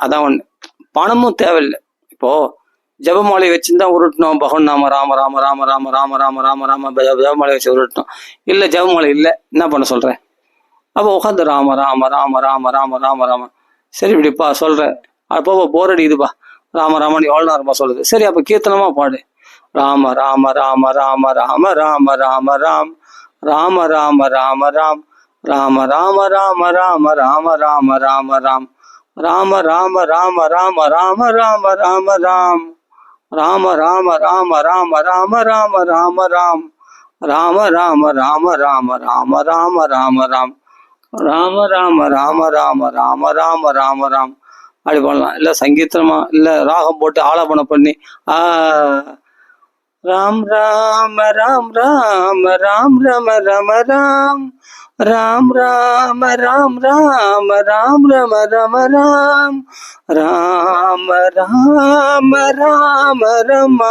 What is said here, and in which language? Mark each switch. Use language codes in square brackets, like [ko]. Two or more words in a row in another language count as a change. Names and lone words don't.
[ta] அதான் ஒண்ணு. பணமும் தேவையில்லை. இப்போ ஜபமாலை வச்சுருந்தா உருட்டணும், பகவான் நாம ராம ராம ராம ராம ராம ராம ராம ராம ஜபமாலை வச்சு உருட்டணும். இல்லை ஜபமாலை இல்லை, என்ன பண்ண சொல்றேன்? அப்போ உட்காந்து ராம ராம ராம ராம ராம ராம ராம. சரி இப்படிப்பா சொல்றேன், அப்போ போர் அடிக்குதுப்பா, ராம ராமன் எவ்வளோ நேரமா சொல்லுது. சரி அப்போ கீர்த்தனமா பாடு. ராம ராம ராம ராம ராம ராம ராம ராம் ராம ராம ராம ராம் ராம ராம ராம ராம ராம ராம ராம ராம் ராம ராம ராம ராம ராம ராம ராம ராம் ராம ராம ராம ராம ராம ராம ராம ராம் ராம ராம ராம ராம ராம ராம ராம ராம் ராம ராம ராம ராம ராம ராம ராம ராம். அப்படி பண்ணலாம். இல்லை சங்கீதமா இல்லை ராகம் போட்டு ஆலாபனம் பண்ணி ராம் ராம ராம் ராம ராம் ரம ரம ராம் ராம் ராம ராம் ராம ராம் ரம ரம ராம் ராம ராம ராம ரமா.